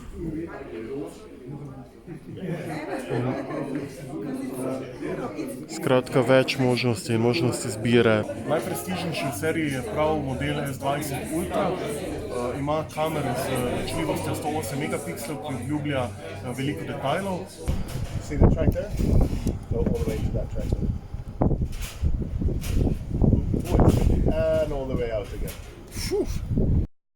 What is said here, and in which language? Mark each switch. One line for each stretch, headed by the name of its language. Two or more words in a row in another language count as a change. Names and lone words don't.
Slovenian: Skratka, več možnosti in možnosti izbire. Najprestižnejši v seriji je prav model S20 Ultra. Ima kamero z ločljivostjo 108 megapikslov, ki obljublja veliko detajlov.
English: See the track there? Go all the way to that track. And all the way out again.